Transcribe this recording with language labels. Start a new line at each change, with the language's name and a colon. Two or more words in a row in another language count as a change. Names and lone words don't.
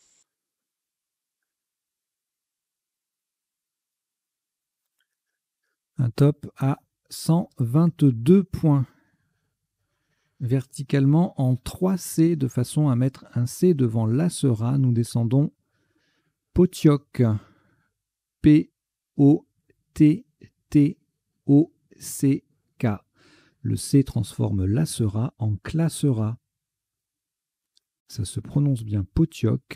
French: Un top à 122 points. Verticalement en 3 C de façon à mettre un C devant la Sera. Nous descendons Potioc. P-O-T-T-O-C-K. Le C transforme la Sera en classera. Ça se prononce bien Potioc.